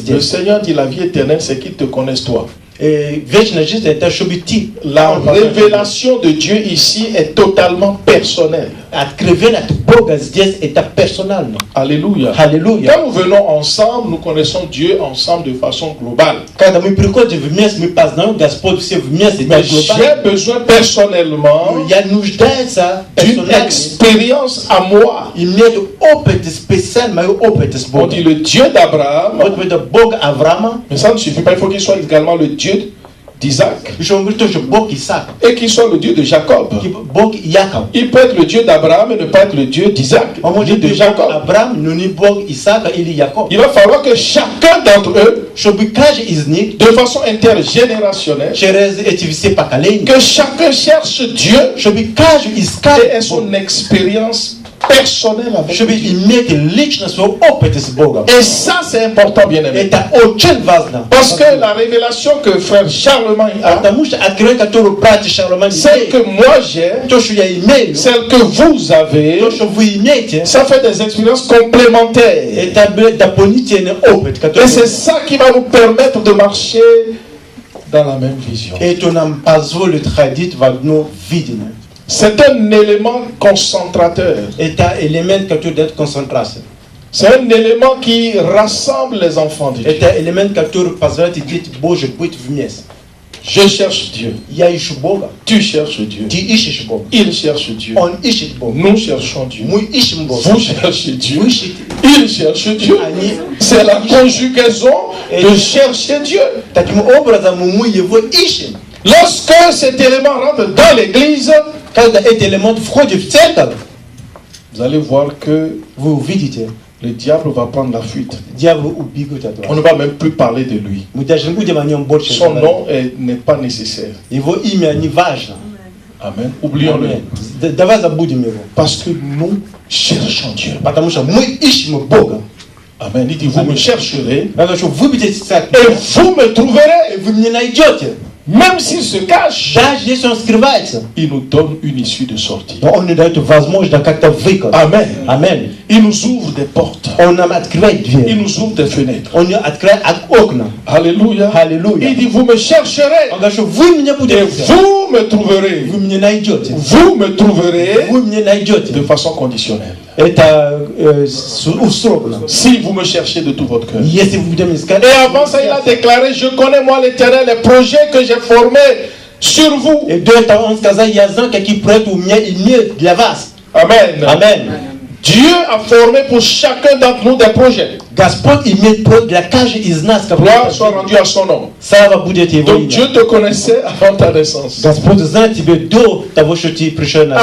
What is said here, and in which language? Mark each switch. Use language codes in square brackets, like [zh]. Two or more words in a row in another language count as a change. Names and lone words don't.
[ru] здесь. [fr] Seigneur dit la vie éternelle, c'est qu'il te connaisse toi. [ru] Вечная жизнь это чтобы ты. [fr] La révélation de Dieu ici est totalement personnelle. [ru] Откровение от Бога здесь это персонально. [fr] Alléluia. [ru] Аллилуйя. [fr] Quand nous venons ensemble, nous connaissons Dieu ensemble de façon globale. [ru] Когда мы приходим вместе, мы познаем Господь все вместе. [fr] Mais j'ai besoin personnellement [ru] Я нуждаюсь [fr] d'une [ru] персонально. [fr] expérience à moi. [ru] Иметь опыт специальный, мой опыт с [fr] On [ru] Богом. [fr] dit le Dieu d'Abraham, [ru] Вот это Бог Авраама. [fr] mais ça ne suffit pas, il faut qu'il soit également le Dieu d'Isaac [ru] Еще он говорит тоже Бог Исаака. [fr] et qu'il soit le Dieu de Jacob. [ru] Бог Яков. [fr] Il peut être le Dieu d'Abraham et ne pas être le Dieu d'Isaac, [ru] Он [fr] le Dieu [ru] может [fr] de [ru] быть Бог [fr] Jacob. [ru] Авраам, но не Бог Исаака или Яков. [fr] Il va falloir que chacun d'entre eux, [ru] Чтобы каждый из них [fr] de façon intergénérationnelle, [ru] через эти все поколения, [fr] que chacun cherche Dieu [ru] чтобы каждый искал [fr] et ait son expérience personnelle avec [ru] чтобы [fr] Dieu. [ru] иметь лично свой опыт с Богом. [fr] Et ça, c'est important, bien aimé. [ru] Это очень важно. [fr] Parce que la révélation que frère Charlemagne a, [ru] Потому что откровение, которое братья Шарлеман [fr] celle que [ru] имеет, [fr] moi j'ai, [ru] то, что я имею, [fr] celle que vous avez, [ru] то, что вы имеете, [fr] ça fait des expériences complémentaires. [ru] это дополнительный опыт, который [fr] Et c'est ça qui va nous permettre de marcher dans la même vision. [ru] это нам позволит ходить в одно видение. [fr] C'est un élément concentrateur. [ru] Это элемент, который дает концентрацию. [fr] C'est un élément qui rassemble les enfants de Dieu. [ru] Это элемент, который позволяет дети Божьи быть вместе. [fr] Je cherche Dieu. [ru] Я ищу Бога. [fr] Tu cherches Dieu. [ru] Ты ищешь Бога. [fr] Il cherche Dieu. [ru] Он ищет Бога. [fr] Nous cherchons Dieu. [ru] Мы ищем Бога. [fr] Vous cherchez Dieu. [ru] Вы ищете. [fr] Il cherche Dieu. C'est la conjugaison de chercher Dieu. [ru] Таким образом, мы его ищем. [fr] Lorsque cet élément rentre dans l'église, [ru] Когда этот элемент входит в церковь, [fr] vous allez voir que [ru] вы увидите, [fr] le diable va prendre la fuite. [ru] дьявол убегает от [fr] On [ru] вас. [fr] ne va même plus parler de lui. [ru] Мы даже не будем о нем больше [fr] Son [ru] говорить. [fr] nom n'est pas nécessaire. [ru] Его имя не важно. [fr] Amen. Oublions-le. [ru] Давай забудем его. [fr] Parce que nous cherchons Dieu. [ru] Потому что мы ищем Бога. [fr] Amen. Il dit, vous me chercherez [ru] Потому что вы будете искать, [fr] et vous me trouverez. [ru] и вы меня найдете. [fr] Même s'il se cache, [ru] Даже если он скрывается, [fr] il nous donne une issue de sortie. [ru] но он не дает возможность как-то выйти. [fr] Amen. [ru] Аминь. [fr] Il nous ouvre des portes. [ru] Он нам открывает [fr] Il [ru] дверь. [fr] nous ouvre des fenêtres. [ru] Он открывает окна. [fr] Alléluia. [ru] Аллилуйя. [fr] Il dit, vous me chercherez [ru] Он говорит, что вы меня [fr] et [ru] будете искать. [fr] vous me trouverez. [ru] Вы меня найдете. [fr] Vous me trouverez [ru] Вы меня [fr] de [ru] найдете. [fr] façon conditionnelle. [ru] Это условно. [fr] Si vous me cherchez de tout votre cœur. [ru] Если вы будете искать. [fr] Et avant ça, il a déclaré, je connais moi l'Éternel, les projets que j'ai formés sur vous. [ru] И до этого он сказал, я знаю, какие проекты у меня имеют для вас. [fr] Amen. [ru] Аминь. [fr] Dieu a formé pour chacun d'entre nous des projets. [ru] Господь имеет проект для каждого из нас. [fr] Gloire soit rendue à son nom. [ru] Слава будет его [fr] Donc [ru] имя. [fr] Dieu te connaissait avant ta naissance. [ru] Господь знает тебя до того, что ты пришел на